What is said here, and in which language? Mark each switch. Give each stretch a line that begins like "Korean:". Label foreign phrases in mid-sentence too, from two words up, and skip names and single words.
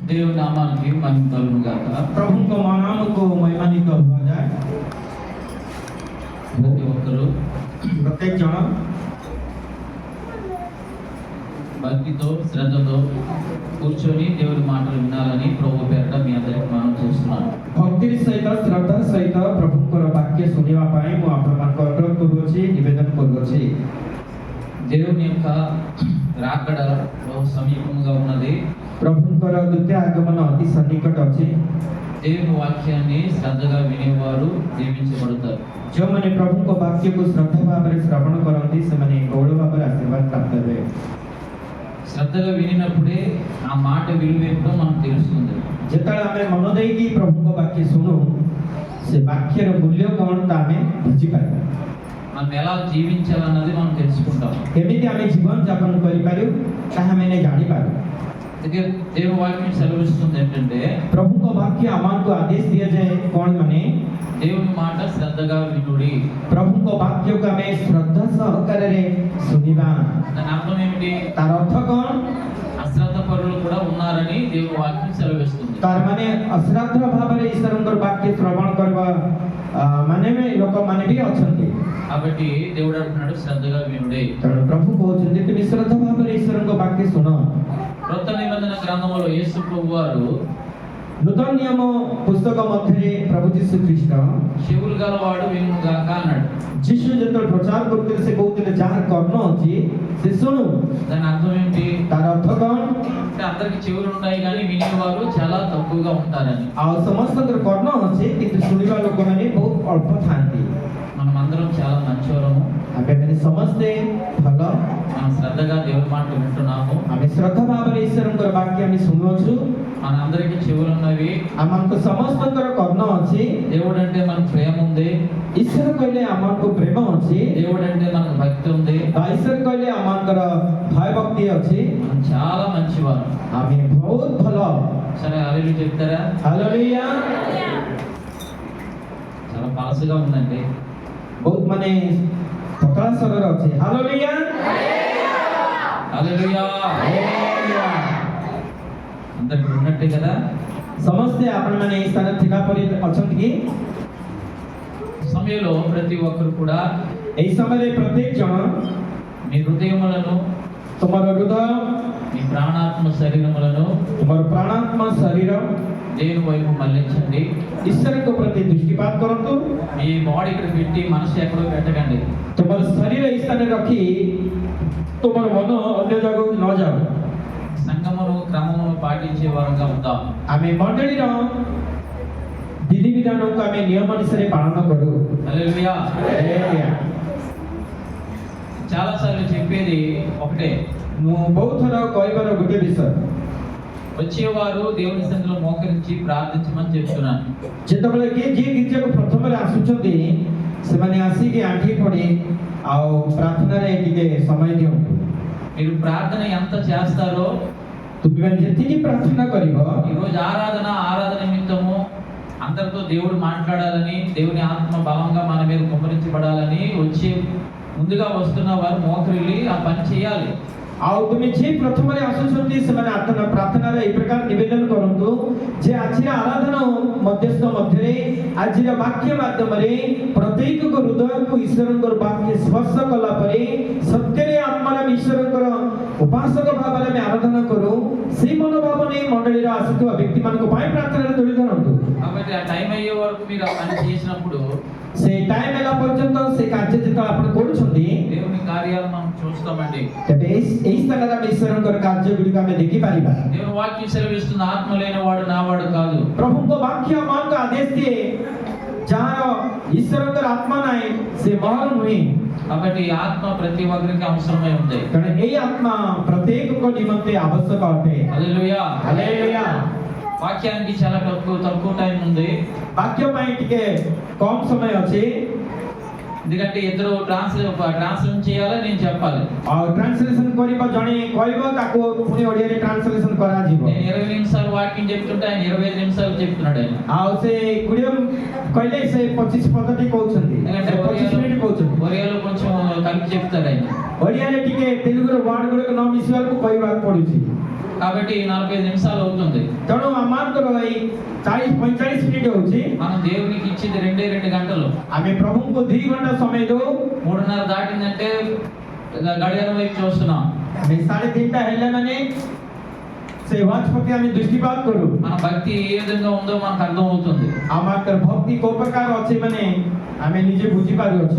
Telugu: దేవుని నామానికి మహిమ కలుగును గాక.
Hindi: प्रभुको नामको महिमान्वित हुआ जाए।
Telugu: ప్రతి ఒక్కరూ
Odia: ପ୍ରତ୍ୟେକ ଜନ
Telugu: భక్తితో శ్రద్ధతో కూర్చొని దేవుని మాటలు వినాలని ప్రభు పేరట మీ అందరికి మనం చేస్తున్నాను.
Odia: ଭକ୍ତି ସହିତ ଶ୍ରଦ୍ଧା ସହିତ ପ୍ରଭୁଙ୍କର ବାକ୍ୟ ଶୁଣିବା ପାଇଁ ମୁଁ ଆପଣମାନଙ୍କୁ ଅନୁରୋଧ କରୁଅଛି, ନିବେଦନ କରୁଅଛି।
Telugu: దేవుని యొక్క రాకడ బహు సమీపంగా ఉన్నది.
Odia: ପ୍ରଭୁଙ୍କର ଦ୍ୱିତୀୟ ଆଗମନ ଅତି ସନ୍ନିକଟ ଅଛି।
Telugu: దేవుని వాక్యాన్ని శ్రద్ధగా వినేవారు దీవించబడతారు.
Odia: ଯେଉଁମାନେ ପ୍ରଭୁଙ୍କ ବାକ୍ୟକୁ ଶ୍ରଦ୍ଧା ଭାବରେ ଶ୍ରବଣ କରନ୍ତି ସେମାନେ ବହୁଳ ଭାବରେ ଆଶୀର୍ବାଦ ପ୍ରାପ୍ତ ହେବେ।
Telugu: శ్రద్ధగా వినినప్పుడే ఆ మాట విలువ ఏమిటో మనకు తెలుస్తుంది.
Odia: ଯେତେବେଳେ ଆମେ ମନ ଦେଇକି ପ୍ରଭୁଙ୍କ ବାକ୍ୟ ଶୁଣୁ ସେ ବାକ୍ୟର ମୂଲ୍ୟ କ'ଣ ତା ଆମେ ବୁଝିପାରିବା।
Telugu: మనం ఎలా జీవించాలన్నది మనం తెలుసుకుంటాం.
Odia: କେମିତି ଆମେ ଜୀବନ ଯାପନ କରିପାରୁ ତାହା ଆମେ ଜାଣିପାରୁ।
Telugu: అందుకే దేవుని వాక్యం సెలవిస్తుంది ఏంటంటే
Odia: ପ୍ରଭୁଙ୍କ ବାକ୍ୟ ଆମକୁ ଆଦେଶ ଦିଆଯାଏ କ'ଣ ମାନେ
Telugu: దేవుని మాట శ్రద్ధగా వినుడి.
Odia: ପ୍ରଭୁଙ୍କ ବାକ୍ୟକୁ ଆମେ ଶ୍ରଦ୍ଧା ସହକାରରେ ଶୁଣିବା।
Telugu: దాని అర్థం ఏమిటి?
Odia: ତାର ଅର୍ଥ କ'ଣ?
Telugu: అశ్రద్ధ పరులు కూడా ఉన్నారని దేవుని వాక్యం సెలవిస్తుంది.
Odia: ତାର ମାନେ ଅଶ୍ରଦ୍ଧ ଭାବରେ ଈଶ୍ୱରଙ୍କର ବାକ୍ୟ ଶ୍ରବଣ କରିବା ମାନେ ଲୋକମାନେ ବି ଅଛନ୍ତି।
Telugu: కాబట్టి దేవుడు అంటున్నాడు శ్రద్ధగా వినుడి.
Odia: ତେଣୁ ପ୍ରଭୁ କହୁଛନ୍ତି ତୁମେ ଶ୍ରଦ୍ଧା ଭାବରେ ଈଶ୍ୱରଙ୍କ ବାକ୍ୟ ଶୁଣ।
Telugu: క్రొత్త నిబంధన గ్రంథంలో యేసు ప్రభు వారు
Odia: ନୂତନ ନିୟମ ପୁସ୍ତକ ମଧ୍ୟରେ ପ୍ରଭୁ ଯୀଶୁ ଖ୍ରୀଷ୍ଟ
Telugu: చెవులు గలవాడు వినుగాక అన్నాడు.
Odia: ଯୀଶୁ ଯେତେବେଳେ ପ୍ରଚାର କରୁଥିଲେ ସେ କହୁଥିଲେ ଯାହାର କର୍ଣ୍ଣ ଅଛି ସେ ଶୁଣୁ।
Telugu: దాని అర్థం ఏంటి?
Odia: ତାର ଅର୍ଥ କ'ଣ?
Telugu: అంటే అందరికి చెవులు ఉన్నాయి కానీ వినేవారు చాలా తక్కువగా ఉంటారని.
Odia: ଆଉ ସମସ୍ତଙ୍କର କର୍ଣ୍ଣ ଅଛି କିନ୍ତୁ ଶୁଣିବା ଲୋକମାନେ ବହୁତ ଅଳ୍ପ ଥାନ୍ତି।
Telugu: మనం అందరం చాలా మంచివారము.
Odia: ଆମେମାନେ ସମସ୍ତେ ଭଲ,
Telugu: మనం శ్రద్ధగా దేవుని మాటలు వింటున్నాము.
Odia: ଆମେ ଶ୍ରଦ୍ଧା ଭାବରେ ଈଶ୍ୱରଙ୍କର ବାକ୍ୟ ଆମେ ଶୁଣୁଅଛୁ।
Telugu: మన అందరికి చెవులు ఉన్నవి.
Odia: ଆମକୁ ସମସ୍ତଙ୍କର କର୍ଣ୍ଣ ଅଛି।
Telugu: దేవుడు అంటే మనకు ప్రేమ ఉంది.
Odia: ଈଶ୍ୱର କହିଲେ ଆମକୁ ପ୍ରେମ ଅଛି।
Telugu: దేవుడు అంటే మనకు భక్తి ఉంది.
Odia: ବା ଈଶ୍ୱର କହିଲେ ଆମଙ୍କର ଭୟ ଭକ୍ତି ଅଛି।
Telugu: మనం చాలా మంచివారు.
Odia: ଆମେ ବହୁତ ଭଲ।
Telugu: సరే హల్లెలూయా చెప్తారా?
Odia: ହାଲେଲୁୟା।
Telugu: చాలా పాసుగా ఉందండి.
Odia: ବହୁତ ମାନେ ପତଳା ସ୍ୱରରେ ଅଛି। ହାଲେଲୁୟା।
Telugu: హల్లెలూయా. అందరికి ఉన్నట్టే కదా?
Odia: ସମସ୍ତେ ଆପଣମାନେ ଏହି ସ୍ଥାନରେ ଥିଲା ପରି ଅଛନ୍ତି କି?
Telugu: సమయంలో ప్రతి ఒక్కరు కూడా
Odia: ଏହି ସମୟରେ ପ୍ରତ୍ୟେକ ଜଣ
Telugu: మీ హృదయములను
Odia: ତୁମର ହୃଦୟ,
Telugu: మీ ప్రాణాత్మ శరీరములను
Odia: ତୁମର ପ୍ରାଣାତ୍ମ ଶରୀର
Telugu: దేవుని వైపు మళ్ళించండి.
Odia: ଈଶ୍ୱରଙ୍କ ପ୍ରତି ଦୃଷ୍ଟିପାତ କରନ୍ତୁ।
Telugu: మీ బాడీ ఇక్కడ పెట్టి మనసు ఎక్కడో పెట్టకండి.
Odia: ତୁମର ଶରୀର ଏହି ସ୍ଥାନରେ ରଖି ତୁମର ମନ ଅନ୍ୟ ଜାଗାକୁ ନ ଯାଉ।
Telugu: సంగమును క్రమమును పాటించే వారుగా ఉందాం.
Odia: ଆମେ ମଣ୍ଡଳୀର ବିଧିବିଧାନକୁ ଆମେ ନିୟମ ଅନୁସାରେ ପାଳନ କରୁ।
Telugu: హల్లెలూయా.
Odia: ହାଲେଲୁୟା।
Telugu: చాలా సార్లు చెప్పేది ఒకటే,
Odia: ମୁଁ ବହୁତ ଥର କହିବାର ଗୋଟେ ବିଷୟ,
Telugu: వచ్చేవారు దేవుని సన్నిధిలో మోకరించి ప్రార్థించమని చెప్తున్నాను.
Odia: ଯେତେବେଳେ କି ଯିଏ ଗୀର୍ଜାକୁ ପ୍ରଥମରେ ଆସୁଛନ୍ତି ସେମାନେ ଆସିକି ଆଣ୍ଠି ପଡ଼ି ଆଉ ପ୍ରାର୍ଥନାରେ ଟିକେ ସମୟ ଦିଅନ୍ତୁ।
Telugu: మీరు ప్రార్థన ఎంత చేస్తారో
Odia: ତୁମେମାନେ ଯେତିକି ପ୍ରାର୍ଥନା କରିବ,
Telugu: ఈరోజు ఆరాధన నిమిత్తము అందరితో దేవుడు మాట్లాడాలని, దేవుని ఆత్మ బలంగా మన మీద కుమ్మరించబడాలని వచ్చి ముందుగా వస్తున్న వారు మోకరిల్లి ఆ పని చేయాలి.
Odia: ଆଉ ତୁମେ ଯିଏ ପ୍ରଥମରେ ଆସୁଛନ୍ତି ସେମାନେ ପ୍ରାର୍ଥନାରେ ଏହି ପ୍ରକାର ନିବେଦନ କରନ୍ତୁ ଯେ ଆଜିର ଆରାଧନା ମଧ୍ୟସ୍ଥ ମଧ୍ୟରେ ଆଜିର ବାକ୍ୟ ମାଧ୍ୟମରେ ପ୍ରତ୍ୟେକଙ୍କ ହୃଦୟକୁ ଈଶ୍ୱରଙ୍କର ବାକ୍ୟ ସ୍ପର୍ଶ କଲା ପରେ ସତ୍ୟରେ ଆତ୍ମାରେ ଆମେ ଈଶ୍ୱରଙ୍କର ଉପାସକ ଭାବରେ ଆମେ ଆରାଧନା କରୁ। ସେଇ ମନୋଭାବ ନେଇ ମଣ୍ଡଳୀର ଆସୁଥିବା ବ୍ୟକ୍ତିମାନଙ୍କ ପାଇଁ ପ୍ରାର୍ଥନାରେ ତୋଳି ଧରନ୍ତୁ।
Telugu: కాబట్టి ఆ టైం అయ్యే వరకు మీరు ఆ పని చేసినప్పుడు
Odia: ସେ ଟାଇମ୍ ହେଲା ପର୍ଯ୍ୟନ୍ତ ସେ କାର୍ଯ୍ୟ ଯେତେବେଳେ ଆପଣ କରୁଛନ୍ତି
Telugu: దేవుని కార్యాలు మనం చూస్తామండి.
Odia: ତେବେ ଏହି ସ୍ଥାନରେ ଆମେ ଈଶ୍ୱରଙ୍କର କାର୍ଯ୍ୟ ଗୁଡ଼ିକ ଆମେ ଦେଖିପାରିବା।
Telugu: దేవుని వాక్యం సెలవిస్తున్న ఆత్మ లేనివాడు నావాడు కాదు.
Odia: ପ୍ରଭୁଙ୍କ ବାକ୍ୟ ଆମକୁ ଆଦେଶ ଦିଏ ଯାହାର ଈଶ୍ୱରଙ୍କର ଆତ୍ମା ନାହିଁ ସେ ମହଲ ନୁହେଁ।
Telugu: కాబట్టి ఈ ఆత్మ ప్రతి ఒక్కరికి అవసరమై ఉంది.
Odia: ତେଣୁ ଏହି ଆତ୍ମା ପ୍ରତ୍ୟେକଙ୍କ ନିମନ୍ତେ ଆବଶ୍ୟକ ଅଟେ।
Telugu: హల్లెలూయా.
Odia: ହାଲେଲୁୟା।
Telugu: వాక్యానికి చాలా తక్కువ టైం ఉంది.
Odia: ବାକ୍ୟ ପାଇଁ ଟିକେ କମ ସମୟ ଅଛି।
Telugu: ఎందుకంటే ఇద్దరు ట్రాన్స్లేషన్ చేయాలి, నేను చెప్పాలి.
Odia: ଆଉ ଟ୍ରାନ୍ସଲେସନ କରିବ, ଜଣେ କହିବ ତାକୁ ପୁଣି ଓଡ଼ିଆରେ ଟ୍ରାନ୍ସଲେସନ କରାଯିବ।
Telugu: నేను 20 నిమిషాలు వాక్యం చెప్తుంటే ఆయన 25 నిమిషాలు చెప్తున్నాడు. ఆయన
Odia: ଆଉ ସେ ଗୁଡିଏ କହିଲେ ସେ 25 ପଦଟି କହୁଛନ୍ତି, 25 ମିନିଟ କହୁଛନ୍ତି।
Telugu: ఒరియాలో కొంచెం కలిపి చెప్తాడు ఆయన.
Odia: ଓଡ଼ିଆରେ ଟିକେ ତେଲୁଗୁର ୱାର୍ଡ ଗୁଡିକ ନ ମିଶିବାକୁ କହିବାକୁ ପଡୁଛି।
Telugu: కాబట్టి 45 నిమిషాలు అవుతుంది.
Odia: ତେଣୁ ଏଇ 40-45 ମିନିଟ୍ ହଉଛି
Telugu: మనం దేవునికి ఇచ్చింది 2 గంటలు.
Odia: ଆମେ ପ୍ରଭୁଙ୍କୁ 2 ଘଣ୍ଟା ସମୟ ଦଉ
Telugu: 3:30 దాటిందంటే గడియారం వైపు చూస్తున్నాం.
Odia: ଆମେ 3:30 ହେଲେ ମାନେ ସେ ୱାଚ୍ ପ୍ରତି ଆମେ ଦୃଷ୍ଟିପାତ କରୁ
Telugu: మన భక్తి ఏ విధంగా ఉందో మనకు అర్థం అవుతుంది.
Odia: ଆମର ଭକ୍ତି କୋଉ ପ୍ରକାର ଅଛି ମାନେ ଆମେ ନିଜେ ବୁଝି ପାରୁଅଛୁ।